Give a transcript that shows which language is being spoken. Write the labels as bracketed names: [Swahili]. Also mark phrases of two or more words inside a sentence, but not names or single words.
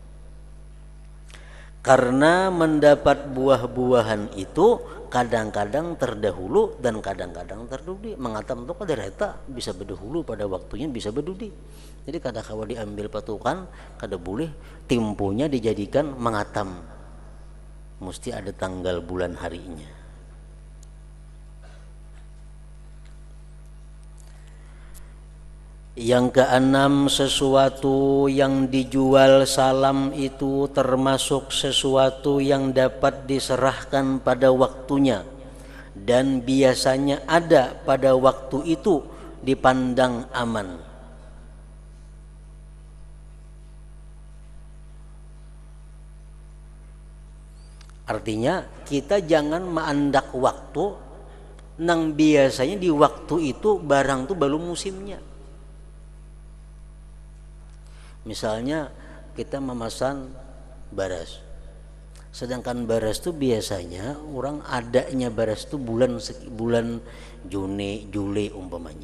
[Indonesian] Karena mendapat buah-buahan itu kadang-kadang terdahulu dan kadang-kadang terdudi. [Banjar] Mengatam itu kada reta bisa berdahulu pada waktunya, bisa berdudi. Jadi kada kawa diambil patukan, kada boleh timpunya dijadikan mengatam. [Indonesian] Mesti ada tanggal bulan harinya. Yang keenam, sesuatu yang dijual salam itu termasuk sesuatu yang dapat diserahkan pada waktunya dan biasanya ada pada waktu itu dipandang aman. [Banjar] Artinya kita jangan mengandak waktu nang biasanya di waktu itu barang tuh belum musimnya. [Indonesian] Misalnya kita memesan baras, sedangkan baras itu biasanya orang adanya baras itu bulan Juni, Juli umpamanya.